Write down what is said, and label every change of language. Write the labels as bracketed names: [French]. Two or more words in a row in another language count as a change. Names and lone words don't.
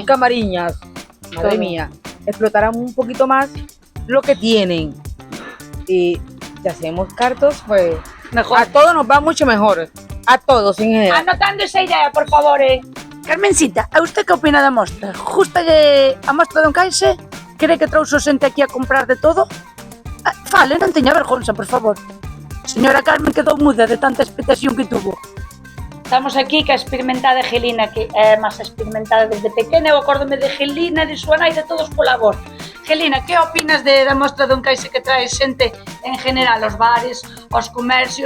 [Spanish] Camariñas, madre Todo. mía, explotarán un poquito más lo que tienen y si hacemos cartos, pues Mejor. a todos nos va mucho mejor, a todos en general. Anotando esa idea, por favor. Carmencita, a usted que opina [Galician] da mostra? Justa a mostra de Encaixe? Cree que trouxo xente aquí a comprar de todo? Fale, non teña vergonza, por favor. Señora Carmen quedou muda de tanta expectación que tuvo. Estamos aquí ca experimentada Gelina, que é máis experimentada desde pequena. Eu acórdome de Gelina, de súa nai, de todos pola voz. Gelina, que opinas da mostra do Encaixe que trae xente en general, os bares, os comercios?